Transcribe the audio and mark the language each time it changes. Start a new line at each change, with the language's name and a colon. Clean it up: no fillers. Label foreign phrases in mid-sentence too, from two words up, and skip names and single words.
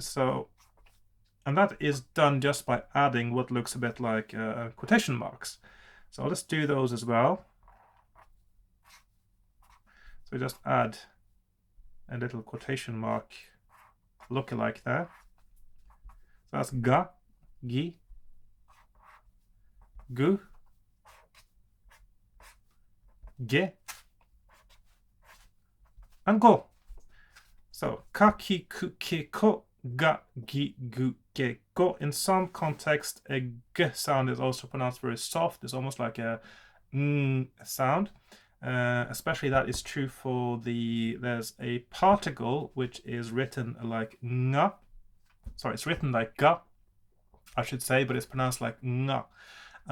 English: So, and that is done just by adding what looks a bit like quotation marks. So I'll just do those as well. So just add a little quotation mark lookalike there. So that's ga, gi, gu, ge, and go. So ka, ki, ku, ke, ko, ga, gi, gu, ge, go. In some context, a g sound is also pronounced very soft. It's almost like a ng sound. Especially that is true for there's a particle which is written like nga. Sorry, it's written like ga, I should say, but it's pronounced like nga.